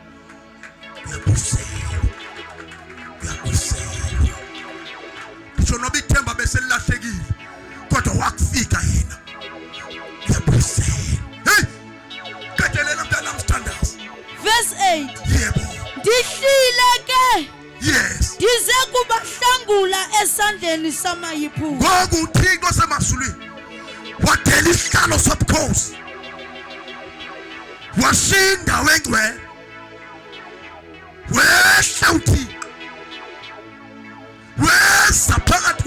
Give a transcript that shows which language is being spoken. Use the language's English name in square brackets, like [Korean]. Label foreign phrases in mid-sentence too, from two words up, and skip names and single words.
[Zulu] ngisho noba ithemba bese lilahlekile kodwa wakufika yena kuyabuyiselwa. [Xhosa] Hey kadelela mntana mthandazi. [English] Verse 8. [Xhosa] Yebo. Ndihlile ke. [English] Yes. [Xhosa] Ndize kubahlangula esandleni samayiphupho. Ngoku uThixo semazulwini wadela isihlalo sobukhosi washinda wengcwele wehla uThixo weza phakathi